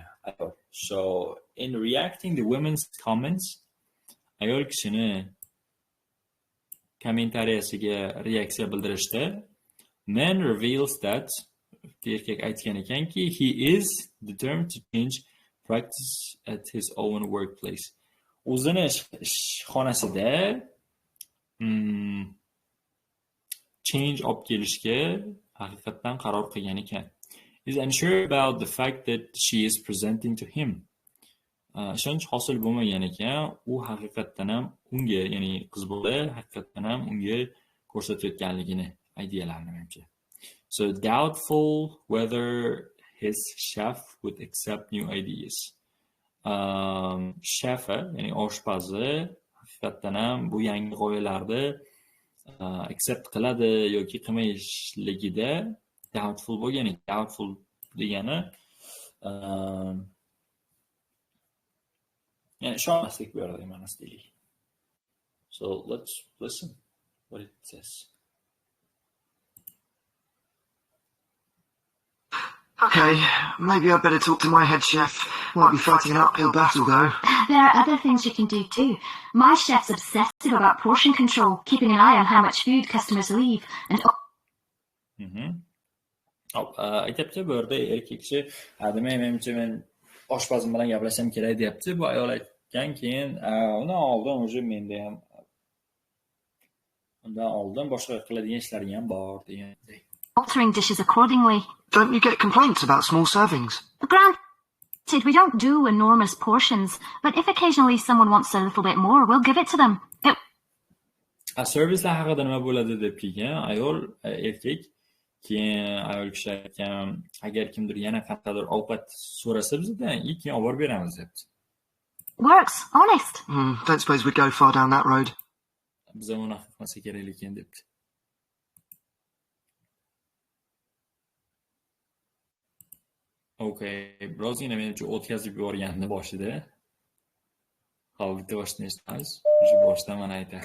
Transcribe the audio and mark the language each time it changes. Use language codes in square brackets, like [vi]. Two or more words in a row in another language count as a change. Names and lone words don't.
[en] So in reacting the women's comments, [uz] ayol kishini kommentariyasiga reaksiya bildirishda [en] man reveals that [uz] erkak aytgan ekanki [en] he is determined to change practice at his own workplace. [uz] O'zini xonasida change olib kelishga haqiqatdan qaror qilgan ekan. [en] Is unsure about the fact that she is presenting to him. [uz] Ishonch hosil bo'lmagan ekan, u haqiqatdan ham unga, ya'ni qiz bola haqiqatdan ham unga ko'rsatayotganligini, idealarini menimcha. [en] So doubtful whether his chef would accept new ideas. [uz] Shefi, ya'ni oshpazi haqiqatdan ham bu yangi g'oyalarni accept qiladi yoki qilmayishligida doubtful bo'lgan. Doubtful degani ya'ni ishonmaslik bu yerda ma'nosi deylik. [en] So let's listen what it says. Okay, maybe I'd better talk to my head chef. Might be fighting an uphill battle, though. There are other things you can do too. My chef's obsessive about portion control, keeping an eye on how much food customers leave, and [uz] aytibdi bu yerda erkak kishi menimcha men oshpazim bilan gaplashsam kerak deyapti. Bu ayol aytgan keyin undan oldin уже menda ham undan oldin boshqa qiladigan ishlaring ham bor deganday. [en] Altering dishes accordingly. Don't you get complaints about small servings? Granted, we don't do enormous portions, but if occasionally someone wants a little bit more, we'll give it to them. [uz] Servislar haqida nima bo'ladi deb kelgan ayol erkak. Keyin ayol kishi aytgan, agar kimdir yana qanaqadir ovqat so'rasa bizdan, keyin olib borib beramiz debdi. [en] Works, honest. Don't suppose we'd go far down that road. [uz] Biz uni qilmasa kerak ekan debdi. Okay, birozgina menimcha o'tkazib yuborganni boshida. Hali bitta boshdan eshitamiz. O'sha boshdan mana aytadi.